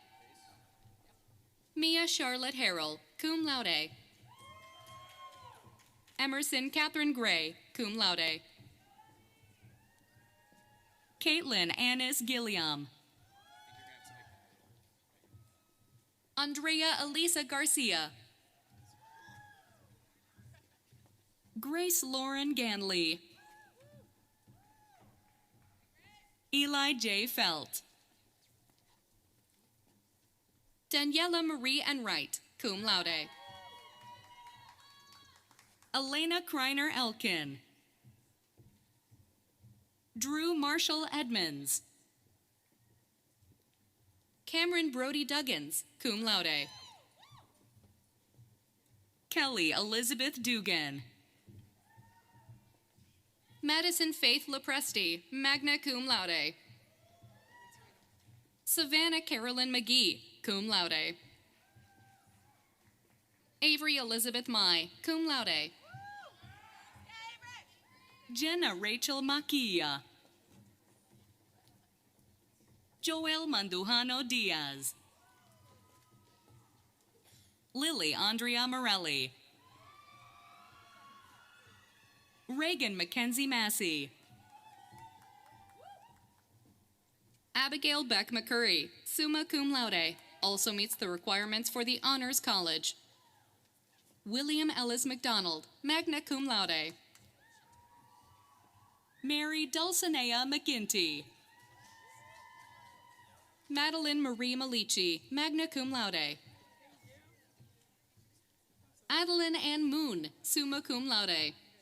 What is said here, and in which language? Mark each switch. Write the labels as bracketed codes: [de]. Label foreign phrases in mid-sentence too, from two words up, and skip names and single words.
[en] Mia Charlotte Harrell, [la] cum laude. [en] Emerson Catherine Gray, [la] cum laude. [en] Caitlin Annis Gilliam. Andrea Elisa Garcia. Grace Lauren Ganley. Eli J. Felt. Daniela Marie Enright, [la] cum laude. [en] Elena Kreiner Elkin. Drew Marshall Edmonds. Cameron Brody Duggins, [la] cum laude. [en] Kelly Elizabeth Dugan. Madison Faith Lepresti, [la] magna cum laude. [en] Savannah Carolyn McGee, [la] cum laude. [en] Avery Elizabeth Mai, [la] cum laude. [en] Jenna Rachel Maquia. Joel Mandujano Diaz. Lily Andrea Morelli. Reagan Mackenzie Massey. Abigail Beck McCurry, [la] summa cum laude, [en] also meets the requirements for the Honors College. William Ellis McDonald, [la] magna cum laude. [en] Mary Dulcinea McGinty. Madeline Marie Malici, [la] magna cum laude. [en] Adeline Ann Moon, [la] summa cum laude.